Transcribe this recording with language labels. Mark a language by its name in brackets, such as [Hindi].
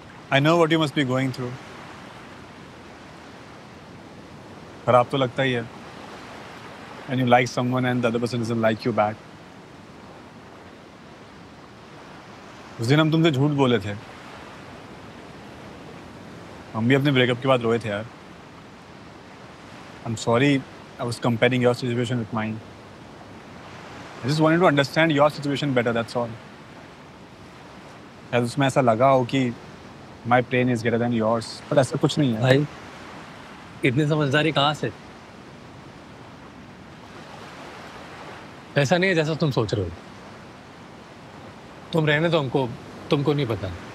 [English] I know what you must be going through. [Hindi] खराब तो लगता ही है [English] when you like someone and the other person doesn't like you back. [Hindi] उस दिन हम तुमसे झूठ बोले थे। हम भी अपने ब्रेकअप के बाद रोए थे यार। [English] I'm sorry I was comparing your situation with mine. I just wanted to understand your situation better, that's all. [Hindi] शायद उसमें ऐसा लगा हो कि [English] My pain is greater than yours, [Hindi] पर ऐसा कुछ नहीं है। भाई इतनी समझदारी कहाँ से? ऐसा नहीं है जैसा तुम सोच रहे हो। तुम रहने दो हमको, तुमको नहीं पता।